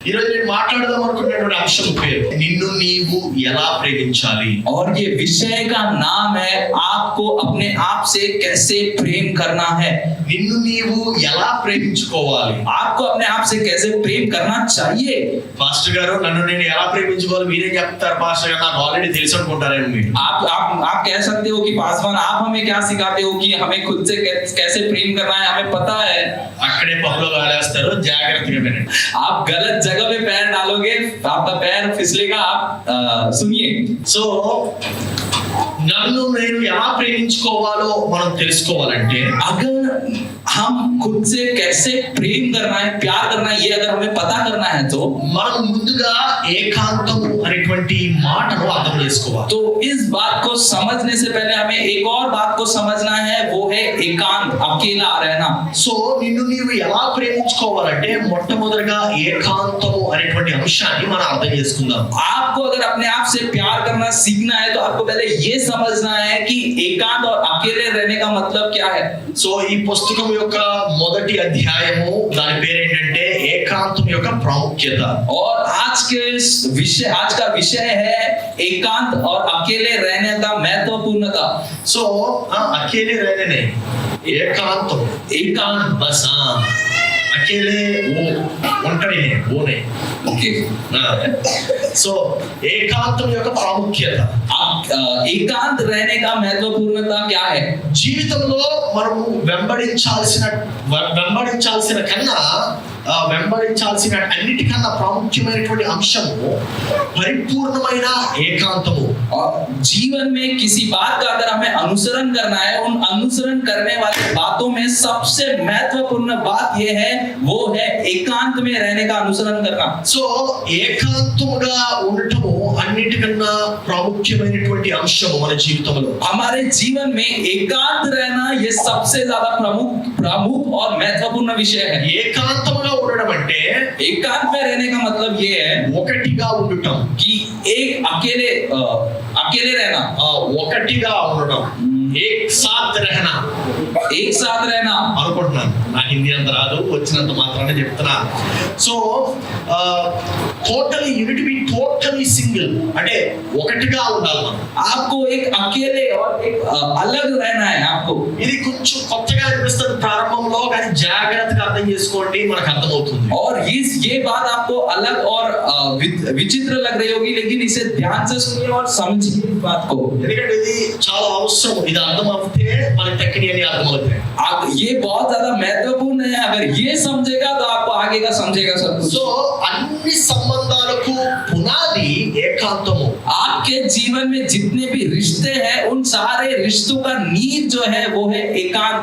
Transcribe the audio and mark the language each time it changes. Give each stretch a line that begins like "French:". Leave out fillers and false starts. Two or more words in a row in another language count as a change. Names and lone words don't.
Telugu: ఈరోజు నేను మాట్లాడదాం అనుకున్నటువంటి అంశం పేరు నిన్ను నీవు ఎలా ప్రేమించాలి.
Hindi: और ये विषय का नाम है आपको अपने आप से कैसे प्रेम करना है.
Telugu: నిన్ను నీవు ఎలా ప్రేమించుకోవాలి.
Hindi: आपको अपने आप से कैसे प्रेम करना चाहिए.
Telugu: పాస్టర్ గారు నన్ను నేను ఎలా ప్రేమించుకోవాలి మీరే చెప్తారు పాస్టర్ గారు, నాకు ఆల్రెడీ తెలుసు అనుకుంటారేమో మీరు.
Hindi: आप कह सकते हो कि पासवान आप हमें क्या सिखाते हो कि हमें खुद से कैसे प्रेम करना है, हमें पता है.
Telugu: అక్కడే పప్పులో కాలేస్తారు, జాగ్రత్తగా వినండి.
Hindi: आप गलत जगह पे पैर डालोगे, आपका पैर फिसलेगा. आप सुनिए.
Telugu: సో నన్ను నేను ఎలా ప్రేమించుకోవాలో మనం తెలుసుకోవాలంటే
Hindi: अगर हम खुद से कैसे प्रेम करना है, प्यार करना है, ये अगर हमें पता करना है तो
Telugu: మనం ముందుగా ఏకాంతం అనేటువంటి మాటను అర్థం చేసుకోవాలి.
Hindi: तो इस बात को समझने से पहले हमें एक और बात को समझना है, वो है एकांत, अकेला रहना.
Telugu: సో నిన్ను నీవు ఎలా ప్రేమించుకోవాలంటే మొట్టమొదటిగా ఏకాంతము అనేటువంటి అంశాన్ని మనం అర్థం చేసుకుందాం.
Hindi: आपको अगर अपने आप से प्यार करना सीखना है तो आपको पहले ये समझना है कि एकांत और अकेले रहने का मतलब क्या है.
Telugu: సో ఈ పుస్తకం యొక్క మొదటి అధ్యాయము దాని పేరు ఏంటంటే ఏకాంతం యొక్క ప్రాముఖ్యత.
Hindi: और आज का विषय है एकांत और अकेले रहने का महत्वपूर्णता. సో అకేలే रहने ఏకాంతం ఏకాంत बस अकेले वो ఒంటరి ఓనే ओके.
Telugu: సో ఏకాంతం యొక్క ప్రాముఖ్యత,
Hindi: एकांत रहने का महत्वपूर्णता क्या है.
Telugu: జీవితంలో మనము వెంబడించాల్సిన కన్నా వెంబడించాల్సిన అన్నిటికన్నా ప్రాముఖ్యమైనటువంటి అంశము పరిపూర్ణమైన ఏకాంతము.
Hindi: और जीवन में किसी बात का अगर हमें अनुसरण करना है, उन अनुसरण करने वाली बातों में सबसे महत्वपूर्ण बात यह है, वो है एकांत में रहने का अनुसरण करना.
Telugu: సో ఏకాంతముగా ఉండటము అన్నిటికన్నా ప్రాముఖ్యమైనటువంటి అంశము మన జీవితంలో.
Hindi: हमारे जीवन में एकांत रहना ये सबसे ज्यादा प्रमुख और महत्वपूर्ण विषय है.
Telugu: ఏకాంతముగా ఉండడం అంటే
Hindi: एकांत में रहने का मतलब ये है
Telugu: ఒకటిగా ఉండటం,
Hindi: कि एक अकेले रहना,
Telugu: ఒకటిగా ఉండడం,
Hindi: एक साथ रहना, एक साथ रहना.
Telugu: అనుకుంటున్నాను, నాకు హిందీ అంత రాదు, వచ్చినంత మాత్రాన్ని చెప్తున్నా. సో
English: totally unit be totally single
Telugu: అంటే ఒకటిగా ఉండాలి మనం.
Hindi: आपको एक अकेले और एक अलग रहना है. आपको
Telugu: ఇది కొంచెం కొత్తగా అనిపిస్తుంది ప్రారంభంలో, కానీ జాగ్రత్తగా అర్థం చేసుకోండి, మనకు అర్థమవుతుంది.
Hindi: और ये बात आपको अलग और विचित्र लग रही होगी, लेकिन इसे ध्यान से सुनिए और समझिए इस बात को.
Telugu: ఎందుకంటే ఇది చాలా అవసరం, ఇది అర్థం అవుతే మనకి తక్కిని అని అర్థమవుతాయి.
Hindi: आप ये बहुत ज्यादा महत्वपूर्ण है. अगर ये समझेगा तो आपको आगे का समझेगा सब कुछ.
Telugu: సో అన్ని సంబంధాలకు పునాది ఏకాంతము.
Hindi: आपके जीवन में जितने भी रिश्ते हैं, उन सारे रिश्तों का नींव जो है वो है एकांत.